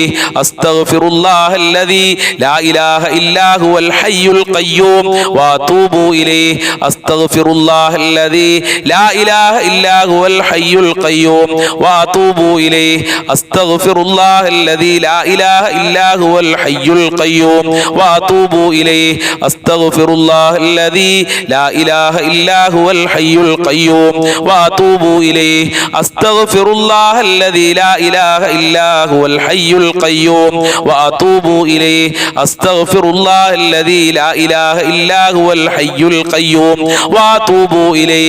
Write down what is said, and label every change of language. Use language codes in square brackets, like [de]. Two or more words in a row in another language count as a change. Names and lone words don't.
[ar] أستغفر الله الذي لا إله إلا هو الحي القيوم وأتوب إليه. أستغفر الله الذي لا إله إلا هو الحي القيوم وأتوب إليه. أستغفر الله الذي لا إله إلا هو الحي القيوم واتوبوا اليه. استغفر الله الذي لا اله الا هو الحي القيوم واتوبوا اليه. استغفر الله الذي لا اله الا هو الحي القيوم واتوبوا اليه. استغفر الله الذي لا اله الا هو الحي القيوم واتوبوا اليه.